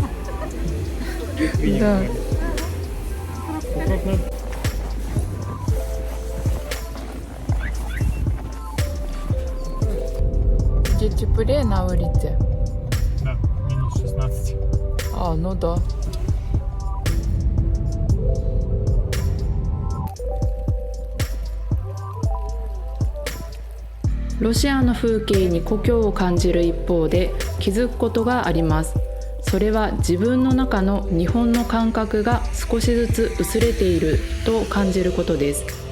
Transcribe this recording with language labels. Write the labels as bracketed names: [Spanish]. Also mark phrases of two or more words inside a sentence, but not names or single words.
[Russian] Да. Как надо. Где теплее на улице? Да, минус 16. А, ну да. [Japanese] ロシアの風景に故郷を感じる一方で気づくことがあります。それは自分の中の日本の感覚が少しずつ薄れていると感じることです。